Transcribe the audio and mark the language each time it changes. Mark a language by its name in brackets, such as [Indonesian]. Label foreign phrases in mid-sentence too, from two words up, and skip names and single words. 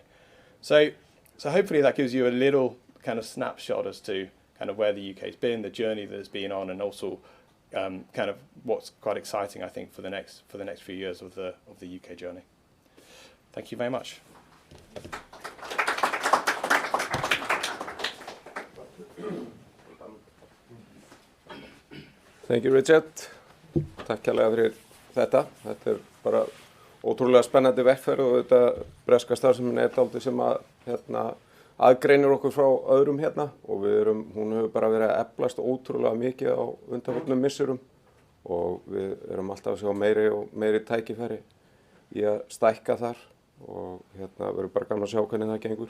[English] So hopefully that gives you a little kind of snapshot as to kind of where the UK's been, the journey that it's been on, and also kind of what's quite exciting, I think, for the next few years of the UK journey. Thank you very much. Thank you, Richard. [Icelandic] Takk kærlega fyrir þetta. Þetta bara ótrúlega spennandi vegferð, og þetta breska starfsemin dálítið sem aðgreinir okkur frá öðrum hérna, og hún hefur bara verið að eflast ótrúlega mikið á undanförnum misserum, og við alltaf að sjá meiri og meiri tækifæri í að stækka þar, og verður bara gaman að sjá hvernig það gengur.